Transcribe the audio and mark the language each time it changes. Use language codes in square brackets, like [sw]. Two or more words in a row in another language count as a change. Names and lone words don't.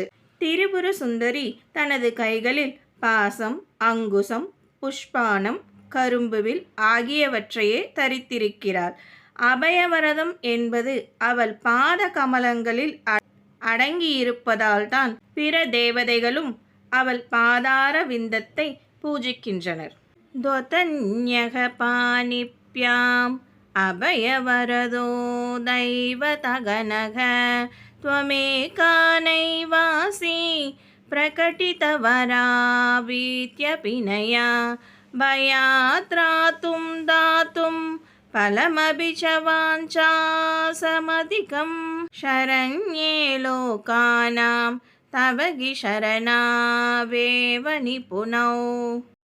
[ta] திரிபுர சுந்தரி தனது கைகளில் பாசம், அங்குசம், புஷ்பானம், கரும்புவில் ஆகியவற்றையே தரித்திருக்கிறாள். அபயவரதம் என்பது அவள் பாத கமலங்களில் அடங்கியிருப்பதால் தான் பிற தேவதைகளும் அவள் பாதார விந்தத்தை பூஜிக்கின்றனர். [sa] त्वतन्यःपानिभ्याम् अभयवरदो दैवतगणः त्वमेका नैवासि प्रकटितवराभीत्यभिनया भयात् त्रातुं दातुं फलमपि च वाञ्छा समधिकं शरण्ये लोकानां तव हि शरणावेव निपुणौ.